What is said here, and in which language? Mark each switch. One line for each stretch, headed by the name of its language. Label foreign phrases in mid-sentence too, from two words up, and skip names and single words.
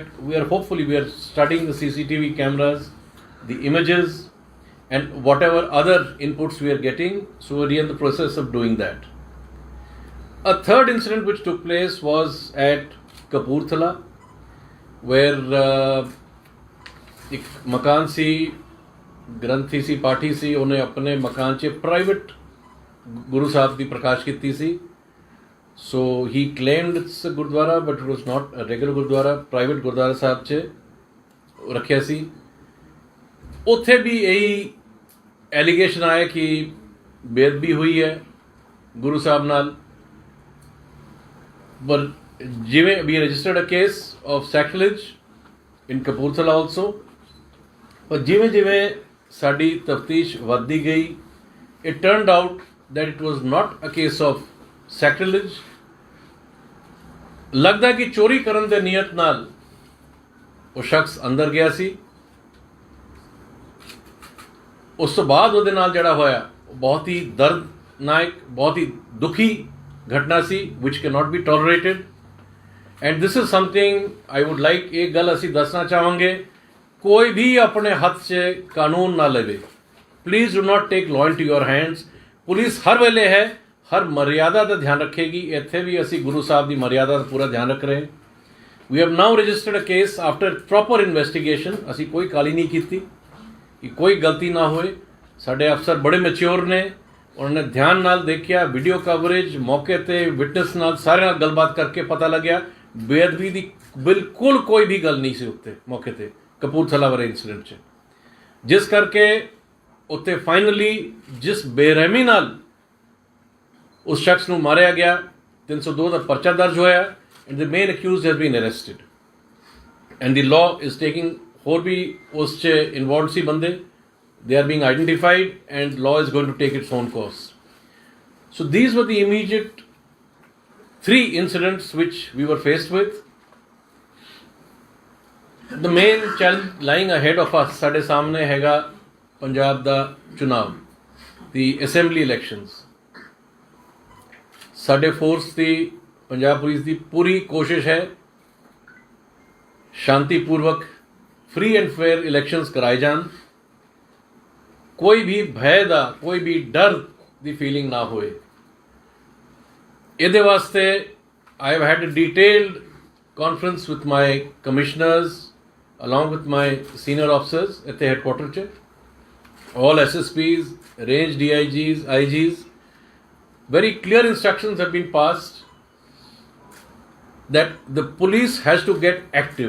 English: We are studying the CCTV cameras, the images, and whatever other inputs we are getting, so we are in the process of doing that. A third incident which took place was at Kapurthala, where
Punjabi: ਇੱਕ ਮਕਾਨ ਸੀ, ਗ੍ਰੰਥੀ ਸੀ, ਪਾਠੀ ਸੀ, ਉਨ੍ਹਾਂ ਅਪਣੇ ਮਕਾਨ 'ਚ ਪ੍ਰਾਈਵੇਟ ਗੁਰੂ ਸਾਹਿਬ ਕੀ ਪ੍ਰਕਾਸ਼ ਕੀ ਸੀ।
English: So he claimed it's a gurdwara, but it was not a regular gurdwara, private gurdwara
Punjabi: ਸਾਹਿਬ 'ਚ ਰੱਖਿਆ ਸੀ। ਉੱਥੇ ਵੀ ਇਹੀ ਐਲੀਗੇਸ਼ਨ ਆਇਆ ਕਿ ਬੇਅਦਬੀ ਹੋਈ ਹੈ ਗੁਰੂ ਸਾਹਿਬ ਨਾਲ। ਪਰ ਜਿਵੇਂ
English: we registered a case of sacrilege in Kapurthala also,
Punjabi: ਪਰ ਜਿਵੇਂ ਜਿਵੇਂ ਸਾਡੀ ਤਫਤੀਸ਼ ਵੱਧਦੀ ਗਈ,
English: it turned out that it was not a case of sacrilege.
Punjabi: ਲੱਗਦਾ ਕਿ ਚੋਰੀ ਕਰਨ ਦੇ ਨੀਅਤ ਨਾਲ ਉਹ ਸ਼ਖਸ ਅੰਦਰ ਗਿਆ ਸੀ। ਉਸ ਤੋਂ ਬਾਅਦ ਉਹਦੇ ਨਾਲ ਜਿਹੜਾ ਹੋਇਆ ਉਹ ਬਹੁਤ ਹੀ ਦਰਦਨਾਕ, ਬਹੁਤ ਹੀ ਦੁਖੀ ਘਟਨਾ ਸੀ,
English: which cannot be tolerated. And this is something I would like,
Punjabi: ਇਹ ਗੱਲ ਅਸੀਂ ਦੱਸਣਾ ਚਾਹਾਂਗੇ, ਕੋਈ ਵੀ ਆਪਣੇ ਹੱਥ 'ਚ ਕਾਨੂੰਨ ਨਾ ਲਵੇ।
English: Please do not take law into your hands.
Punjabi: ਪੁਲਿਸ ਹਰ ਵੇਲੇ ਹੈ, ਹਰ ਮਰਿਆਦਾ ਦਾ ਧਿਆਨ ਰੱਖੇਗੀ। ਇੱਥੇ ਵੀ ਅਸੀਂ ਗੁਰੂ ਸਾਹਿਬ ਦੀ ਮਰਿਆਦਾ ਦਾ ਪੂਰਾ ਧਿਆਨ ਰੱਖ ਰਹੇ।
English: We have now registered a case after proper investigation.
Punjabi: ਅਸੀਂ ਕੋਈ ਕਾਲੀ ਨਹੀਂ ਕੀਤੀ ਕਿ ਕੋਈ ਗਲਤੀ ਨਾ ਹੋਏ। ਸਾਡੇ ਅਫਸਰ ਬੜੇ ਮੈਚਿਓਰ ਨੇ, ਉਹਨਾਂ ਨੇ ਧਿਆਨ ਨਾਲ ਦੇਖਿਆ,
English: video coverage,
Punjabi: ਮੌਕੇ 'ਤੇ ਵਿਟਨੈਸ ਨਾਲ, ਸਾਰੇ ਨਾਲ ਗੱਲਬਾਤ ਕਰਕੇ ਪਤਾ ਲੱਗਿਆ ਬੇਅਦਬੀ ਦੀ ਬਿਲਕੁਲ ਕੋਈ ਵੀ ਗੱਲ ਨਹੀਂ ਸੀ ਉੱਤੇ ਮੌਕੇ 'ਤੇ ਕਪੂਰਥਲਾ ਵਾਲੇ ਇੰਸੀਡੈਂਟ 'ਚ। ਜਿਸ ਕਰਕੇ ਉੱਤੇ ਫਾਈਨਲੀ ਜਿਸ ਬੇਰਹਿਮੀ ਨਾਲ ਉਸ ਸ਼ਖਸ ਨੂੰ ਮਾਰਿਆ ਗਿਆ, 302 ਦਾ ਪਰਚਾ ਦਰਜ ਹੋਇਆ,
English: and the main accused has been arrested. And the law is taking,
Punjabi: ਹੋਰ ਵੀ ਉਸ 'ਚ ਇਨਵੋਲਵਡ ਸੀ ਬੰਦੇ,
English: they are being identified and law is going to take its own course. So these were the immediate three incidents which we were faced with. The main challenge lying ahead of us,
Punjabi: ਸਾਡੇ ਸਾਹਮਣੇ ਹੈਗਾ ਪੰਜਾਬ ਦਾ ਚੁਣਾਵ,
English: the assembly elections.
Punjabi: ਸਾਡੇ ਫੋਰਸ ਦੀ, ਪੰਜਾਬ ਪੁਲਿਸ ਦੀ ਪੂਰੀ ਕੋਸ਼ਿਸ਼ ਹੈ ਸ਼ਾਂਤੀਪੂਰਵਕ
English: free and fair elections
Punjabi: ਕਰਾਏ ਜਾਣ, ਕੋਈ ਵੀ ਭੈ ਦਾ, ਕੋਈ ਵੀ ਡਰ ਦੀ ਫੀਲਿੰਗ ਨਾ ਹੋਏ। ਇਹਦੇ ਵਾਸਤੇ
English: I have had a detailed conference with my commissioners along with my senior officers at the headquarters, all SSPs, range DIGs, IGs. Very clear instructions have been passed that the police has to get active.